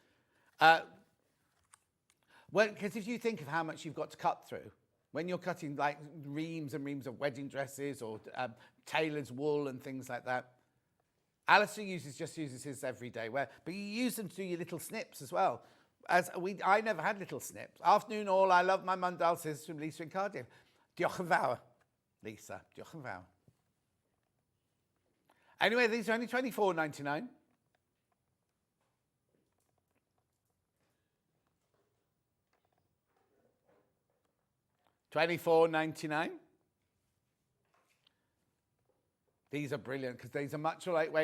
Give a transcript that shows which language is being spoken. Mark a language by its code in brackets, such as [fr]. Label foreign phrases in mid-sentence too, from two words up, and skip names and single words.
[en] Well, because if you think of how much you've got to cut through, when you're cutting like reams and reams of wedding dresses or tailor's wool and things like that, Alistair just uses his everyday wear, but you use them to do your little snips as well. I never had little snips. Afternoon all, I love my Mundial scissors from Lisa in Cardiff. [cy] Diolch yn fawr, Lisa. Diolch yn fawr. [en] Anyway, these are only $24.99. $24.99. These are brilliant because these are much lightweight.